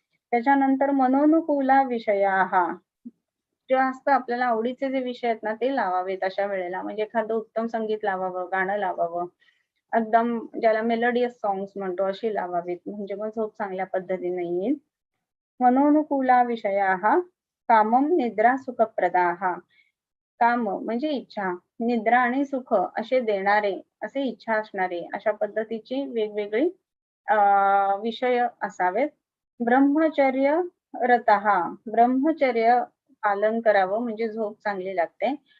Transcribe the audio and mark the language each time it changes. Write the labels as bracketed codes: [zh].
[mr] त्याच्यानंतर [sa] मनोनुकूला विषयाः. [mr] जे असतं आपल्याला आवडीचे जे विषय आहेत ना ते लावावेत अशा वेळेला. म्हणजे एखादं उत्तम संगीत लावावं, गाणं लावावं. एकदम ज्याला [en] melodious songs [mr] म्हणतो अशी लावावीत, म्हणजे मग झोप चांगल्या पद्धतीने येईल. [sa] मनोनुकूला विषयाः कामं निद्रा सुखप्रदाः. [mr] काम म्हणजे इच्छा, निद्रा आणि सुख असे देणारे, असे इच्छा असणारे अशा पद्धतीची वेगवेगळी विषय असावेत. [sa] ब्रह्मचर्य रतः. [mr] ब्रह्मचर्य पालन करावं म्हणजे झोप चांगली लागते.